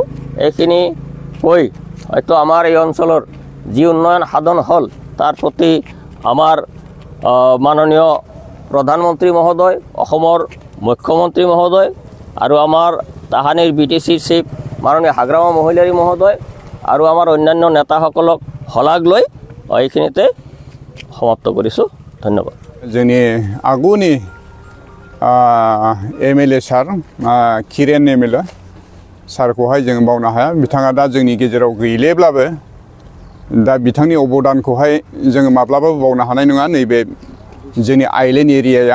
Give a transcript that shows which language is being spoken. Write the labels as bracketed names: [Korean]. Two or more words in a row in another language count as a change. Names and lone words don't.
[Assamese] এইখিনি কৈ হয়তো আমাৰ এই অঞ্চলৰ যি উন্নয়ন সাধন হ'ল তাৰ প্ৰতি আমাৰ মাননীয় প্ৰধানমন্ত্ৰী মহোদয়, অসমৰ মুখ্যমন্ত্ৰী মহোদয় আৰু আমাৰ তাহানিৰ বিটিচিৰ চিফ মাননীয় হাগ্ৰামা মহিলাৰী মহোদয় আৰু আমাৰ অন্যান্য নেতাসকলক শলাগ লৈ এইখিনিতে সমাপ্ত কৰিছোঁ। ধন্যবাদ। [Bodo] जोंनि आगुनि MLA सार किरेन MLA सारखौहाय जों बावनो हाया। बिथाङा दा जोंनि गेजेराव गैलेब्लाबो दा बिथांनि अबदानखौहाय जोङो माब्लाबाबो बावनो हानाय नङा नैबे जोंनि [English] island area.